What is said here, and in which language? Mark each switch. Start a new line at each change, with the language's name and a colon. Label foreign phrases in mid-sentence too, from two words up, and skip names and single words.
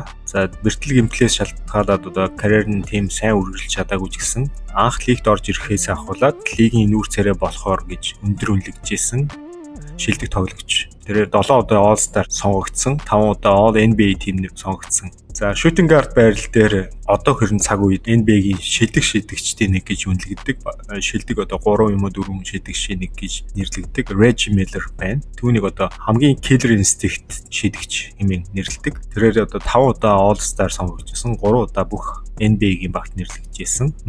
Mongolian: За бэртэл гэмтлээс шалтгаалаад одоо карьер нь тийм сайн үргэлж чадаагүй ч гэсэн анх лигт орж ирэхээс ахуулаад лигийн нүүр царай болохоор гэж өндөр үнэлэгдэжсэн шилдэг тоглогч. Тэрээр 7 удаа All Star сонгогдсон, 5 удаа All NBA team-д сонгогдсон. За
English: shooting guard
Mongolian: байрал дээр одоо хэрэн цаг үед NBA-гийн шилдэгчдийн нэг гэж үнэлэгддэг. Шилдэг одоо 3 юм уу 4 шилдэгчийн нэг гэж нэрлэгддэг. Reggie Miller байна. Түүнийг одоо хамгийн
English: killer instinct
Mongolian: шилдэгч хэмээн нэрлэдэг. Тэрээр одоо 5 удаа All-Star сонгогдсон, 3 удаа бүх NBA-гийн багт нэрлэгдэжсэн.